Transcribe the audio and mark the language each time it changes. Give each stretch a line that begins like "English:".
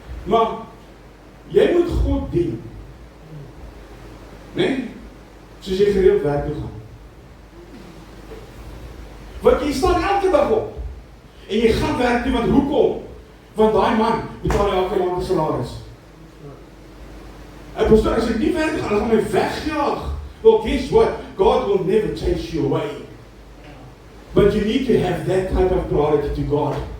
Afrikaans: Maar, jy moet God dien. Nee? Soos jy gereeld werk toe gaan. Want jy staan elke dag op, en jy gaan werk toe, want hoekom? Want daai man betaal elke maand 'n salaris. En pastor, as ek nie werk gaan, dan gaan my wegjaag.
English: Well, guess what? God will never chase you away. But you need to have that type of priority to God.